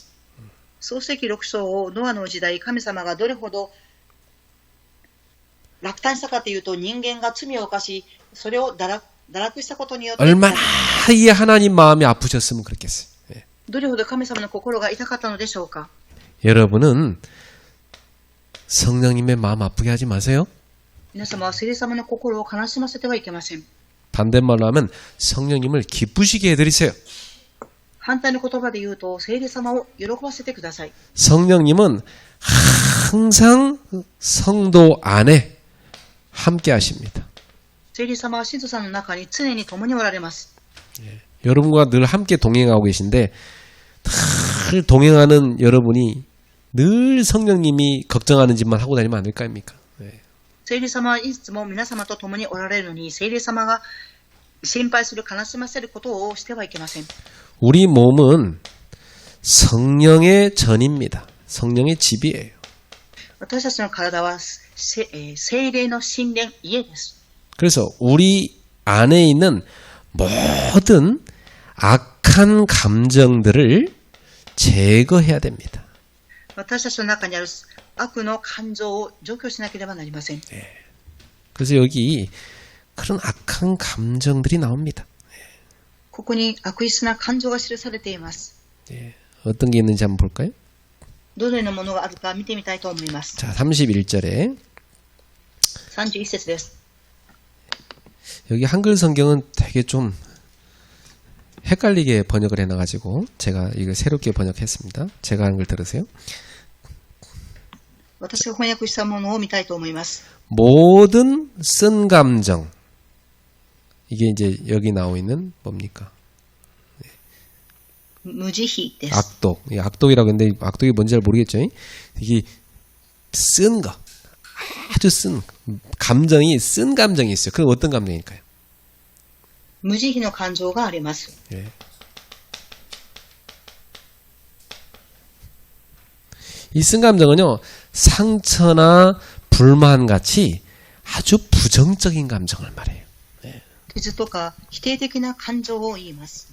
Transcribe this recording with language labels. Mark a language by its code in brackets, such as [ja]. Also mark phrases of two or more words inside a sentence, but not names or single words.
[ja] 創世記6章ノアの時代、神様がどれほど落胆したかというと、人間が罪を犯し、それを堕落したことによって、 [ko] 얼마나 이 하나님 마음이 아프셨으면 그렇겠어요. [ja] どれほど神様の心が痛かったのでしょうか。 [ko] 여러분은 성령님의 마음 아프게 하지 마세요. [ja] 皆様は聖霊様の心を悲しませてはいけません。 [ko] 반대말로 하면 성령님을 기쁘시게 해드리세요. [ja] 反対の言葉で言うと、聖霊様を喜ばせてください。 [ko] 성령님은 항상 성도 안에 함께 하십니다. [ja] 聖霊様は信徒さんの中に常に共におられます。 [ko] 여러분과 늘 함께 동행하고 계신데 늘 동행하는 여러분이 늘 성령님이 걱정하는 짓만 하고 다니면 안 될 거 아닙니까? [ja] 聖霊様はいつも皆様と共におられるのに、聖霊様が心配する、悲しませることをしてはいけません。 [ko] 우리 몸은 성령의 전입니다. 성령의 집이에요. [ja] 私たちの体は聖霊の神殿、家です。 [ko] 그래서 우리 안에 있는 모든 악한 감정들을 제거해야 됩니다. [ja] 私たちの中にある悪の感情を除去しなければなりません。 [ko] 그래서 여기 그런 악한 감정들이 나옵니다. [ja] ここに悪質な感情が記されています。 [ko] 어떤 게 있는지 한번 볼까요? [ja] どのようなものがあるか見てみたいと思います。 [ko] 자, 31절에 [ja] 31 節です。 [ko] 여기 한글 성경은 되게 좀 헷갈리게 번역을 해놔가지고 제가 이걸 새롭게 번역했습니다. 제가 하는 걸 들으세요. [ja] 私が翻訳したものを見たいと思います。 [ko] 모든 쓴 감정 이게 이제 여기 나와 있는 뭡니까? [ja] 無慈悲です。 [ko] 악독. 이 악독이라고 했는데 악독이 뭔지 잘 모르겠죠. 이게 쓴 거. 아주 쓴 감정이 쓴 감정이 있어요. 그럼 어떤 감정일까요? [ja] 無慈悲の感情があります。 [ko] 예. 이 쓴 감정은요, 상처나 불만 같이 아주 부정적인 감정을 말해요. [ja] 傷とか否定的な感情を言います。